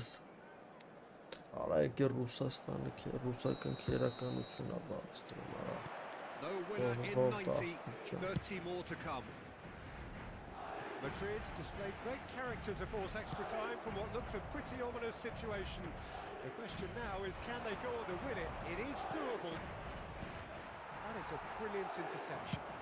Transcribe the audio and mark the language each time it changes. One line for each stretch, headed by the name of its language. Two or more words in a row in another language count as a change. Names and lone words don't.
Armenian: Արա եկե Ռուսաստանը, ռուսական քերականություն ա բացտրում, արա։
English: No winner in 90, 30 more to come. Madrid displayed great character to force extra time from what looked a pretty ominous situation. The question now is, can they go on to win it? It is doable. That is a brilliant interception.